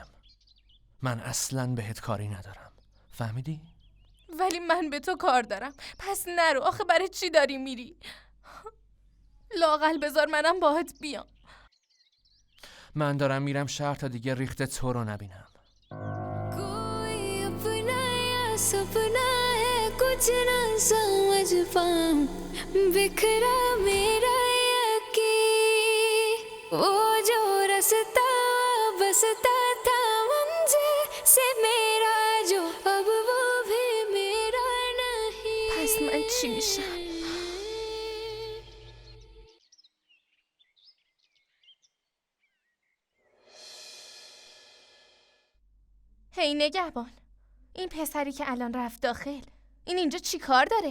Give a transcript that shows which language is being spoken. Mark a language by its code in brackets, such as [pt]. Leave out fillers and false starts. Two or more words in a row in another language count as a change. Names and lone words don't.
[fa] من اصلاً بهت کاری ندارم. فهمیدی؟ ولی من به تو کار دارم. پس نرو. آخه برای چی داری میری؟ لااقل بذار منم باهات بیام. من دارم میرم شهر تا دیگه ریخت تو رو نبینم. [hi] सपना है कुछ ना समझ पाऊं बिखरा मेरा यकीन वो जो रास्ता बसता था मंजिल से मेरा जो अब वो भी मेरा नहीं [fa] پس من چی میشم؟ هی نگهبان، این پسری که الان رفت داخل، این اینجا چی کار داره؟